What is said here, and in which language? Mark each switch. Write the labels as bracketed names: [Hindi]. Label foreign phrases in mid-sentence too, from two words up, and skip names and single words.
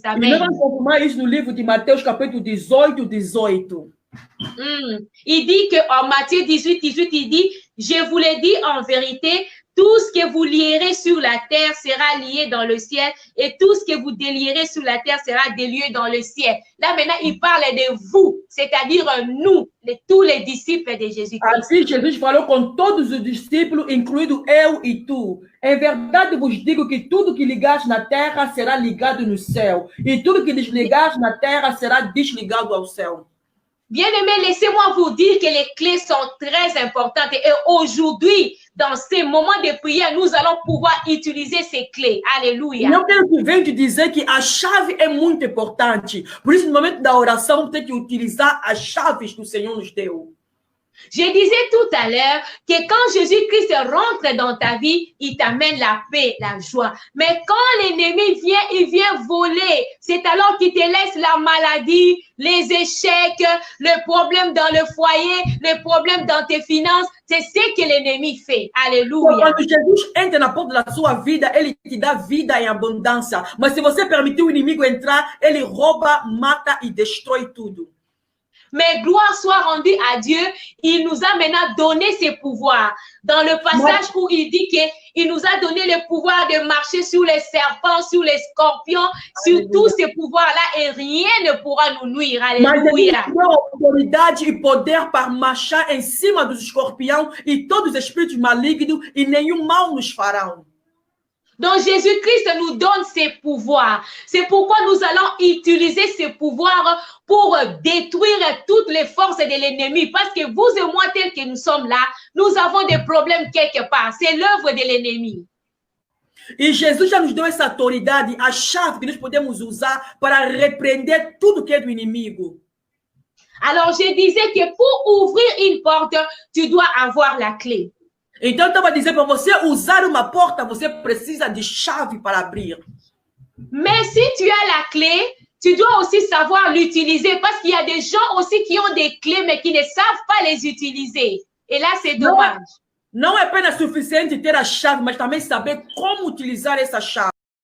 [Portuguese] Amen. E nós vamos confirmar isso no livro de Mateus, capítulo 18. [French] Il dit qu'en Matthieu 18, il dit, je vous l'ai dit en vérité, tout ce que vous lierez sur la terre sera lié dans le ciel et tout ce que vous délierez sur la terre sera délié dans le ciel. Là, maintenant, il parle de vous, c'est-à-dire nous, tous les disciples de Jésus-Christ. [Portuguese] Assim, Jesus falou com todos os discípulos, incluindo eu e tu. Em verdade vos digo que tudo que ligares na terra será ligado no céu e tudo que desligares na terra será desligado ao céu. [French] Bien-aimés, laissez-moi vous dire que les clés sont très importantes et aujourd'hui, dans ces moments de prière, nous allons pouvoir utiliser ces clés. Alléluia. [Portuguese] Eu quero que venha te dizer que a chave é muito importante. Por isso, no momento da oração, tem que utilizar as chaves que o Senhor nos deu. [French] Je disais tout à l'heure que quand Jésus-Christ rentre dans ta vie, il t'amène la paix, la joie. Mais quand l'ennemi vient, il vient voler. C'est alors qu'il te laisse la maladie, les échecs, le problème dans le foyer, le problème dans tes finances. C'est ce que l'ennemi fait. Alléluia. [Portuguese] Quando Jesus entra na porta da sua vida, ele te dá vida em abundância. Mas se você permitir o inimigo entrar, ele rouba, mata e destrói tudo. [French] Mais gloire soit rendue à Dieu, il nous a maintenant donné ses pouvoirs. Dans le passage où il dit qu'il nous a donné le pouvoir de marcher sur les serpents, sur les scorpions, sur tous ces pouvoirs-là et rien ne pourra nous nuire. Alléluia. [Portuguese] Mas ele deu autoridade e poder para marchar em cima dos escorpiões e todos os espíritos malignos e nenhum mal nos farão. [French] Donc, Jésus-Christ nous donne ses pouvoirs. C'est pourquoi nous allons utiliser ces pouvoirs pour détruire toutes les forces de l'ennemi. Parce que vous et moi, tels que nous sommes là, nous avons des problèmes quelque part. C'est l'œuvre de l'ennemi. [Portuguese] E Jesus já nos deu essa autoridade, a chave que nós podemos usar para repreender tudo que é do inimigo. [French] Alors, je disais que pour ouvrir une porte, tu dois avoir la clé. [Portuguese] Então, eu estava dizendo para você usar uma porta, você precisa de chave para abrir. [French] Mais si tu as la clé, tu dois aussi savoir l'utiliser parce qu'il y a des gens aussi qui ont des clés mais qui ne savent pas les utiliser. Et là, c'est dommage. [Portuguese] Não é apenas suficiente ter a chave, mas também saber como utilizar essa chave.